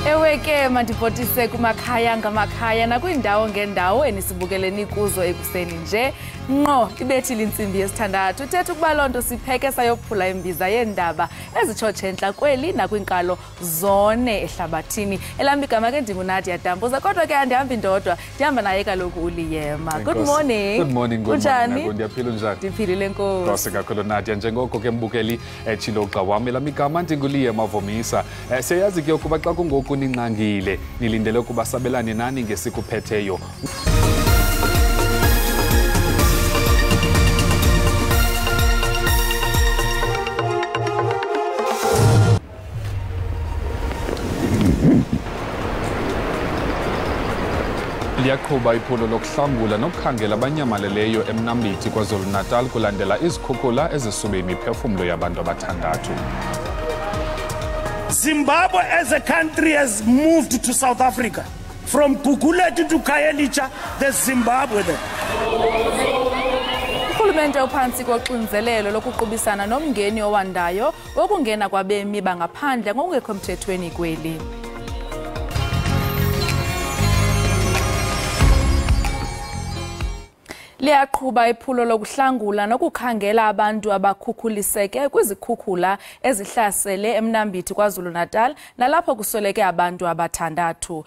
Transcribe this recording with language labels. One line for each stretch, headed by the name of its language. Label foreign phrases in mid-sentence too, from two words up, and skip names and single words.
Xhosa: Ewe ke mandibhotise kumakhaya ngamakhaya nakwindawo ngendawo enisibukeleni kuzo ekuseni nje ngqo ibethile intsimbi yesithandathu uthetha ukuba lonto sipheke sayophula imbiza yendaba ezitshotshentla kweli nakwinkalo zone ehlabathini elami igama ke ndinguNadia Dambuza kodwa ke andihambi ndodwa ndihamba naye kaloku uLiyema.
English: Good morning. Good morning.
Xhosa: Kunjani? Ndiyaphila njani? Ndiphilile nkosi. Nkosi kakhulu Nadia njengoko ke mbukeli echilo xa wami elami igama ndinguLiyema Vomisa. Siyazi ke ukuba xa kungoku ninqangile nilindele ukuba sabelane nani ngesikuphetheyo. Liyaqhuba iphulo lokuhlangula nokukhangela abanyamaleleyo eMnambithi KwaZulu-Natal kulandela izikhukhula ezisube imiphefumlo yabantu abathandathu.
English: Zimbabwe as a country has moved to South Africa. From Jikelele to Ekhaya, there's Zimbabwe there.
Xhosa: Urhulumente uphantsi koxinzelelo lokuqubisana nomngeni owandayo wokungena kwabemi bangaphandle ngokungekho mthethweni kweli. Liyaqhuba iphulo lokuhlangula nokukhangela abantu abakhukhuliseke kwizikhukhula ezihlasele eMnambithi KwaZulu-Natal nalapho kusweleke abantu abathandathu.